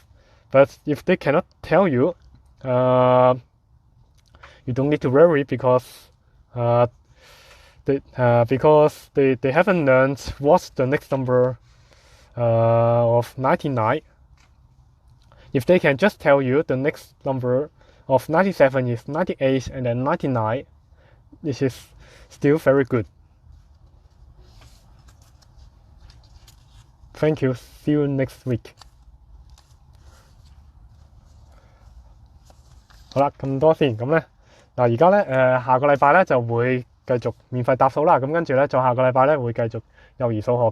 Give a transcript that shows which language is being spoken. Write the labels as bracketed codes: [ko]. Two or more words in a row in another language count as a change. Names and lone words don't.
[en] But if they cannot tell you, you don't need to worry, because they haven't learned what's the next number of 99. If they can just tell you the next number of 97 is 98 and then 99, this is still very good. Thank you. See you next week. [yue] 好啦，咁多先。咁咧嗱，而家咧下個禮拜咧就會繼續免費答數啦。咁跟住咧，再下個禮拜咧會繼續幼兒數學嘅。